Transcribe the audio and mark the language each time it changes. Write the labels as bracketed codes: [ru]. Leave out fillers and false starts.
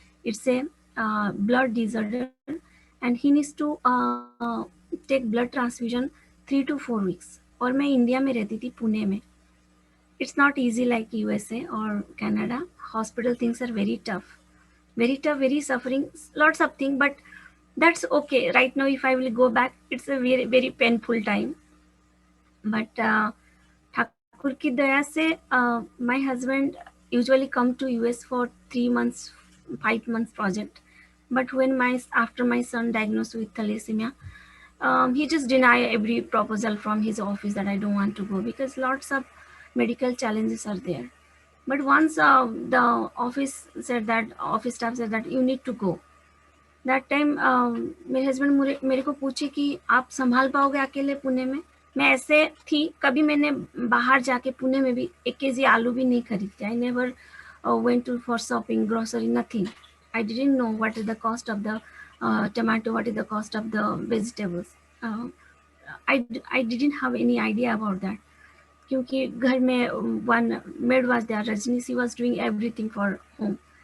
[en] It's a blood disorder, and he needs to take blood transfusion 3 to 4 weeks. [hi] और मैं India में रहती थी, पुणे में. [en] It's not easy like USA or Canada. Hospital things are very tough, very suffering, lots of things, but that's okay. Right now, if I will go back, it's a very, very painful time. But [hi] Thakur ki daya se, [en] my husband usually come to US for 3 months, 5 months project. But when after my son diagnosed with thalassemia, he just denied every proposal from his office that I don't want to go because lots of medical challenges are there. But once the office staff said that you need to go. That time [hi] मेरे husband मेरे को पूछे कि आप संभाल पाओगे अकेले पुणे में. मैं ऐसे थी, कभी मैंने बाहर जाके पुणे में भी 1 kg आलू भी नहीं खरीदी. [en] I never went to for shopping, grocery, nothing. I didn't know what is the cost of the tomato, what is the cost of the vegetables. I didn't have any idea about that. [hi] क्योंकि घर में [en] one maid was there, Rajni. She was doing everything for home.